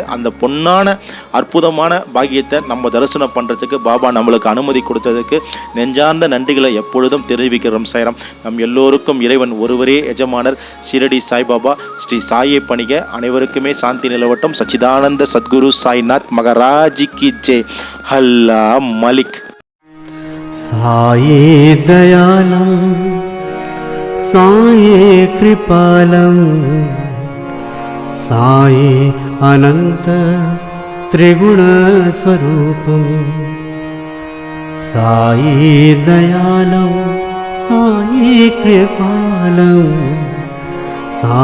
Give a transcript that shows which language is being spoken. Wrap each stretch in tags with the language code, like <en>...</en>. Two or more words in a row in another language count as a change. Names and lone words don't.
<ta>அந்த பொன்னான அற்புதமான பாக்கியத்தை நம்ம தரிசனம் பண்ணுறதுக்கு பாபா நம்மளுக்கு அனுமதி கொடுத்ததுக்கு நெஞ்சார்ந்த நன்றிகளை எப்பொழுதும் தெரிவிக்கிறோம் சாய்ராம். நம் எல்லோருக்கும் இறைவன் ஒருவரே எஜமானர் ஷிரடி சாய்பாபா. ஸ்ரீ சாயை பணிக. அனைவருக்குமே சாந்தி நிலவட்டும்.</ta> <hi>सच्चिदानंद सद्गुरु साईनाथ महाराजी की जय. अल्लाह मालिक.</hi> <sa>साये दयालं साये कृपालं साये अनंत त्रिगुणस्वरूपं साये दयालं साये कृपालं सा</sa>